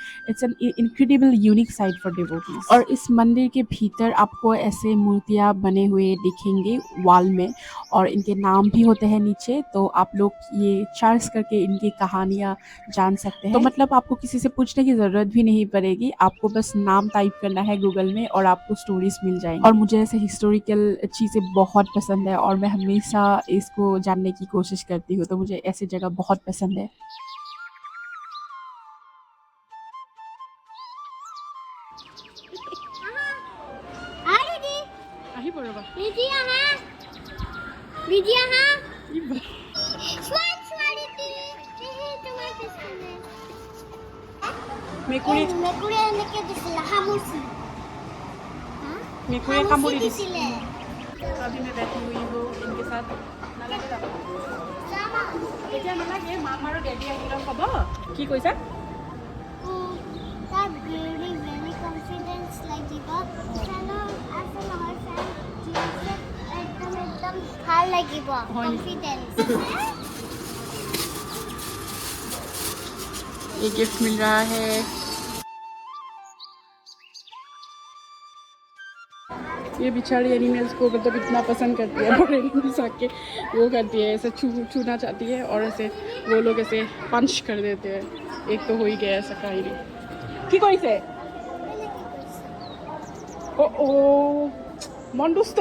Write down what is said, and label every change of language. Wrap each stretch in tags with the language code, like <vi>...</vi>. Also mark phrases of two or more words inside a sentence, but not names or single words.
<en>It's an incredible unique site for devotees.</en> <hi>और इस मंदिर के भीतर आपको ऐसे मूर्तियाँ बने हुए दिखेंगे वॉल में, और इनके नाम भी होते हैं नीचे, तो आप लोग ये सर्च करके इनकी कहानियाँ जान सकते हैं। तो मतलब आपको किसी से पूछने की ज़रूरत भी नहीं पड़ेगी, आपको बस नाम टाइप करना है गूगल में और आपको स्टोरीज मिल जाएंगी। और मुझे ऐसे हिस्टोरिकल चीज़ें बहुत पसंद है और मैं हमेशा इसको जानने की कोशिश करती हूँ, तो मुझे ऐसी जगह बहुत पसंद है।</hi> <as>আহি পৰবা মেকুৰী মেকুৰীয়ে কামুৰি দিছিলে।</as> <hi>अभी मैं बैठी हुई हूँ इनके साथ।</hi> <as>नालागे যাব এতিয়া নালাগে, মাম আৰু ডেডি আহিলে হ'ব। কি কৈছা?</as> <hi>ये गिफ्ट मिल रहा है। ये बेचारी एनिमल्स को मतलब इतना पसंद करती है, बड़े एनिमल्स आके वो करती है, ऐसे छूना चाहती है और ऐसे वो लोग ऐसे पंच कर देते हैं। एक तो हो ही गया ऐसा काहिनी।</hi> <as>কি কৰিছে? ও ও মন দুষ্ট</as>